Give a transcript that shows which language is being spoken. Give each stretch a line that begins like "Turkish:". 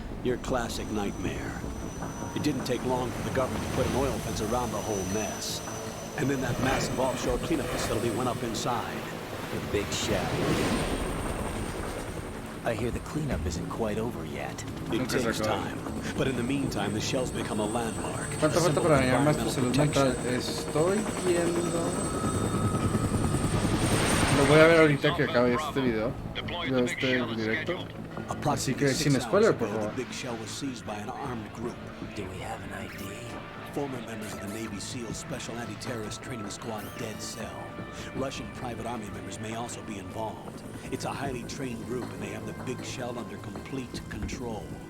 English: Your classic nightmare. It didn't take long for the government to put an oil fence around the whole mess. And then that massive offshore cleanup facility went up inside. The big shell. I hear the cleanup isn't quite over yet. It takes time. But in the meantime, the shell's become a landmark.
Spanish: ¿Cuánto falta para dañar más tu salud mental? Estoy viendo... Lo voy a ver ahorita que acabe este video. De este directo. Así que sin spoiler, por favor.
English: The big shell was seized by an armed group. Do we have an ID? Former members of the Navy SEAL Special Anti-Terrorist Training Squad Dead Cell. Russian private army members may also be involved. It's a highly trained group and they have the big shell under complete control.